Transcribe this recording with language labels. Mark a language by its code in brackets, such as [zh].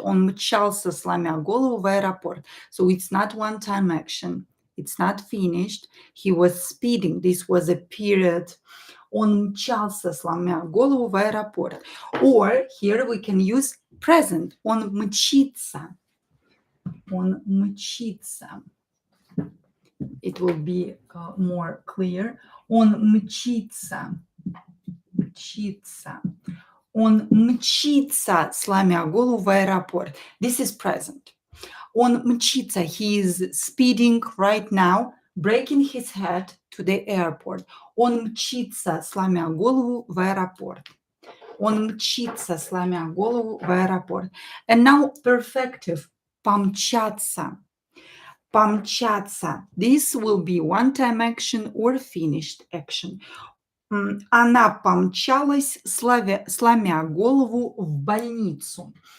[ru] Он мчался, сломя голову в аэропорт. [en] So, it's not one-time action. It's not finished. He was speeding. This was a period [ru] Он мчался, сломя голову, в аэропорт. [en] Or here we can use present. [ru] Он мчится. Он мчится. [en] It will be more clear. [ru] Он мчится. Мчится. Он мчится, сломя голову, в аэропорт. [en] This is present. [ru] Он мчится. [en] He is speeding right now, breaking his head to the airport. [ru] Он мчится, сломя голову, в аэропорт. Он мчится, сломя голову, в аэропорт. [en] And now perfective. Помчаться. Помчаться. This will be one-time action or finished action. [ru] Она помчалась, сломя голову, в больницу.